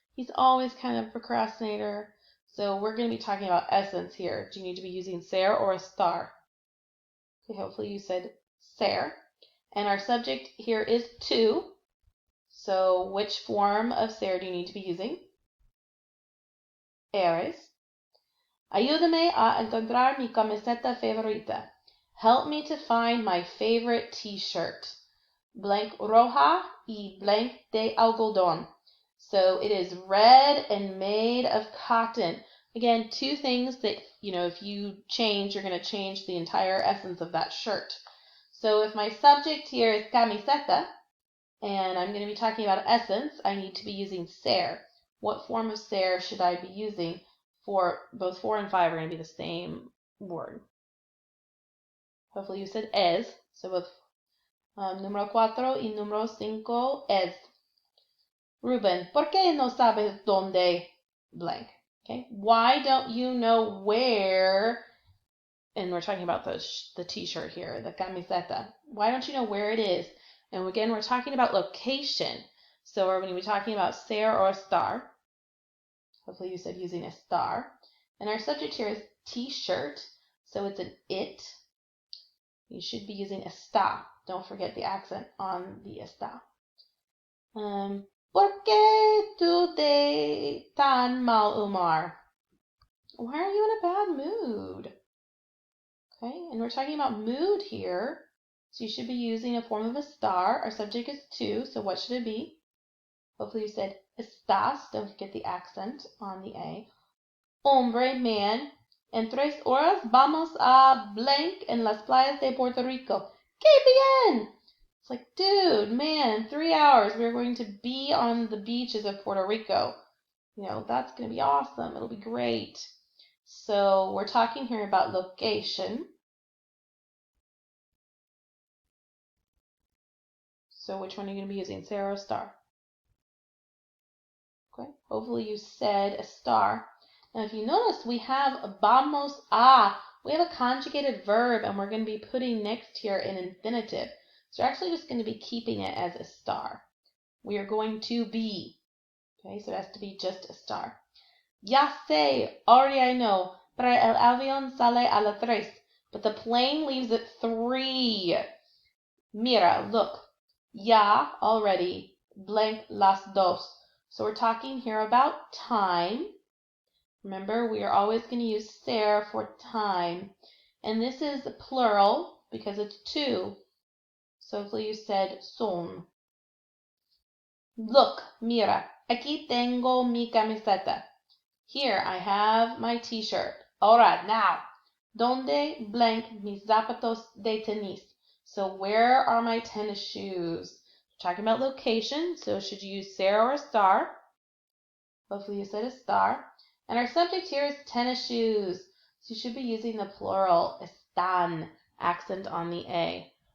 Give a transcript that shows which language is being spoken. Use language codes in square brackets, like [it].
[en] He's always kind of a procrastinator. So we're going to be talking about essence here. Do you need to be using ser or estar? Okay, hopefully you said ser. And our subject here is tú. So which form of ser do you need to be using? [es] Eres. Ayúdame a encontrar mi camiseta favorita. [en] Help me to find my favorite t-shirt. [es] Blank roja y blank de algodón. [en] So it is red and made of cotton. Again, two things that, if you change, you're going to change the entire essence of that shirt. So if my subject here is camiseta, and I'm going to be talking about essence, I need to be using ser. What form of ser should I be using? For both 4 and 5 are going to be the same word. Hopefully you said es. So both número 4 y número 5 es. [es] Ruben, ¿por qué no sabes dónde blank? [en] Okay, why don't you know where? And we're talking about the t-shirt here, the camiseta. Why don't you know where it is? And again, we're talking about location. So we're going to be talking about ser or estar. Hopefully you said using estar. And our subject here is t-shirt. So it's an it. You should be using está. Don't forget the accent on the está. [es] ¿Por qué tú de tan mal humor? [en] Why are you in a bad mood? Okay, and we're talking about mood here. So you should be using a form of estar. Our subject is tú, so what should it be? Hopefully you said estás. Don't forget the accent on the A. [es] Hombre, man, en 3 horas vamos a blank en las playas de Puerto Rico. ¡Qué bien! [en] It's like, dude, man, in 3 hours we're going to be on the beaches of Puerto Rico. That's going to be awesome. It'll be great. So we're talking here about location. So which one are you going to be using, ser or estar? Okay, hopefully you said estar. Now if you notice, we have vamos a. We have a conjugated verb, and we're going to be putting next here an infinitive. So we're actually just going to be keeping it as estar. We are going to be. Okay, so it has to be just estar. [es] Ya sé, already I know, pero el avión sale a las 3. [en] But the plane leaves at 3. Mira, look. [es] Ya, already, blank las 2. [en] So we're talking here about time. Remember, we are always going to use ser for time. And this is plural because it's 2. So hopefully you said son. [es] Look, mira, aquí tengo mi camiseta. [en] Here I have my t-shirt. Alright, now, ¿dónde blank mis zapatos de tenis? So where are my tennis shoes? We're talking about location, so should you use ser or estar? Hopefully you said estar. And our subject here is tennis shoes. So you should be using the plural, están, accent on the A.